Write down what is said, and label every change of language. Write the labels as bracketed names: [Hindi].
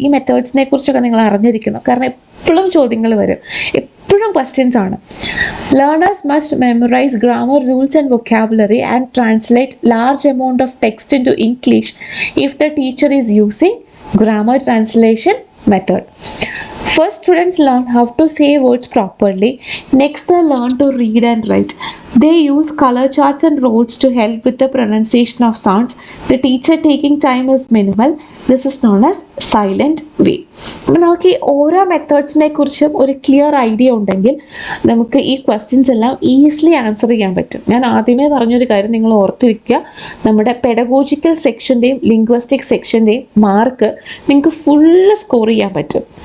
[Malayalam] ഈ മെത്തേഡ്സിനെ കുറിച്ചൊക്കെ നിങ്ങൾ അറിഞ്ഞിരിക്കണം, കാരണം എപ്പോഴും ചോദ്യങ്ങൾ വരും, എപ്പോഴും ക്വസ്റ്റ്യൻസ് ആണ്. [English] Learners must memorise grammar rules and vocabulary and translate large amount of text into English if the teacher is using grammar translation method. First, students learn how to say words properly. Next, they learn to read and write. They use color charts and roads to help with the pronunciation of sounds. The teacher taking time is minimal. This is known as silent way. [Malayalam] നമുക്ക് ഈ ഓരോ മെത്തേഡ്സിനെ കുറിച്ചും ഒരു clear idea ഉണ്ടെങ്കിൽ നമുക്ക് ഈ questions എല്ലാം easily answer ചെയ്യാൻ പറ്റും. ഞാൻ ആദ്യമേ പറഞ്ഞൊരു കാര്യം നിങ്ങൾ ഓർത്തിരിക്കുക, നമ്മുടെ പെഡഗോജിക്കൽ സെക്ഷൻ്റെയും ലിംഗ്വിസ്റ്റിക് സെക്ഷൻ്റെയും മാർക്ക് നിങ്ങൾക്ക് ഫുള്ള് സ്കോർ ചെയ്യാൻ പറ്റും.